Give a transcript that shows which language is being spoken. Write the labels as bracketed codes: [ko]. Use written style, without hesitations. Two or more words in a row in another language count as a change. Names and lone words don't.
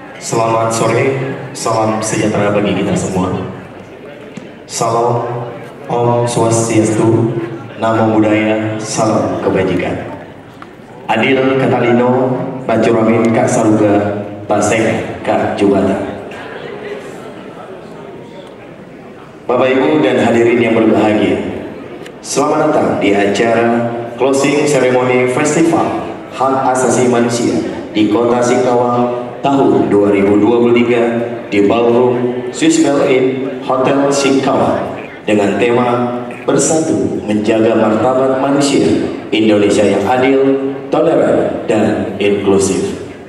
[id] Selamat sore, salam sejahtera bagi kita semua. Salam, [sa] Om Swastiastu, [pi] Namo Buddhaya, [id] salam kebajikan. [knx] Adil Katalino, Bacuramin Kak Saruga, Baseng Kak Jubata. [id] Bapak Ibu dan hadirin yang berbahagia, selamat datang di acara [en] closing ceremony [id] Festival Hak Asasi Manusia di Kota Singkawang tahun 2023 di Ballroom Swiss Bell Inn Hotel Singkawang dengan tema Bersatu Menjaga Martabat Manusia Indonesia yang Adil, Toleran, dan Inklusif.